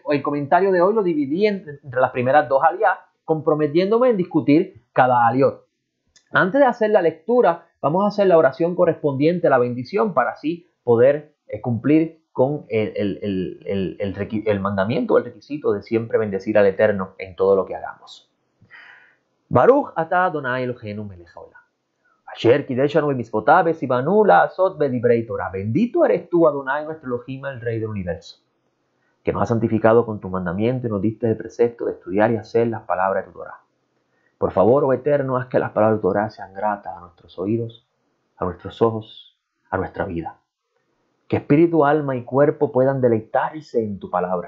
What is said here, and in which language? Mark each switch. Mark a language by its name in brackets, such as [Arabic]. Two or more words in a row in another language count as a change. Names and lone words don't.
[Spanish] El comentario de hoy lo dividí entre las primeras dos aliá, comprometiéndome en discutir cada aliot. Antes de hacer la lectura, vamos a hacer la oración correspondiente a la bendición para así poder cumplir con el mandamiento o el requisito de siempre bendecir al Eterno en todo lo que hagamos. [Hebrew] ברוך אתה אדני אלהינו מלך העולם. אשר קדשנו במצותיו וצונו לעשות בדברי תורה. [Spanish] Bendito eres tú, Adonai, nuestro Elohim, el Rey del universo, que nos has santificado con tu mandamiento y nos diste el precepto de estudiar y hacer las palabras de tu Torah. Por favor, oh Eterno, haz que las palabras de tu Torah sean gratas a nuestros oídos, a nuestros ojos, a nuestra vida. Que espíritu, alma y cuerpo puedan deleitarse en tu palabra.